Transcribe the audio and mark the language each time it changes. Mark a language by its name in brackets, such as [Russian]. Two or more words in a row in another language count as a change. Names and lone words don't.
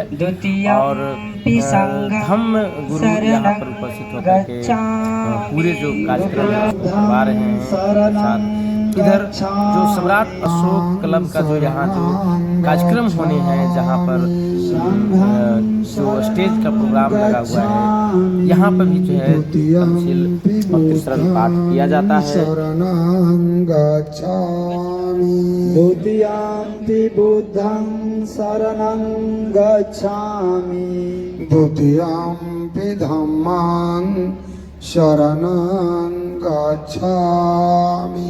[Hindi] और हम गुरु यहाँ पर उपस्थित होकर के पूरे जो कार्यक्रम करवा रहे हैं साथ। इधर जो सम्राट अशोक क्लब का जो यहाँ जो कार्यक्रम होने हैं, जहाँ पर जो स्टेज का प्रोग्राम लगा हुआ है, यहाँ पर भी जो है पंचशील और त्रिशरण पाठ किया जाता है। [Pali] द्वितीयंपि बुद्धं शरणं गच्छामि, द्वितीयंपि धम्मं शरणं गच्छामि,